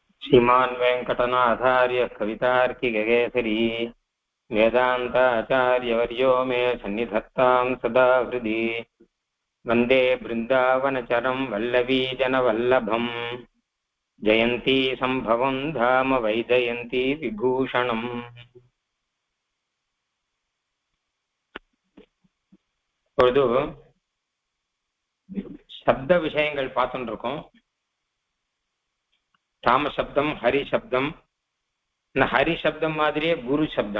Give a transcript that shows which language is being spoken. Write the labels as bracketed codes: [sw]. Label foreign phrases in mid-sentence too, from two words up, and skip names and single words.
[sa] श्रीमान् वेङ्कटनाथार्य कवितार्किककेसरी वेदान्ताचार्यवर्यो मे सन्निधत्तां सदा हृदि वन्दे बृन्दावनचरं वल्लवीजनवल्लभम् जयन्ती सम्भवं धाम वैजयन्ती विभूषणम्. [ta] இப்பொழுது சப்த விஷயங்கள் பார்த்துட்டு இருக்கோம். ராம சப்தம், ஹரி சப்தம். இந்த ஹரி சப்தம் மாதிரியே குரு சப்தம்.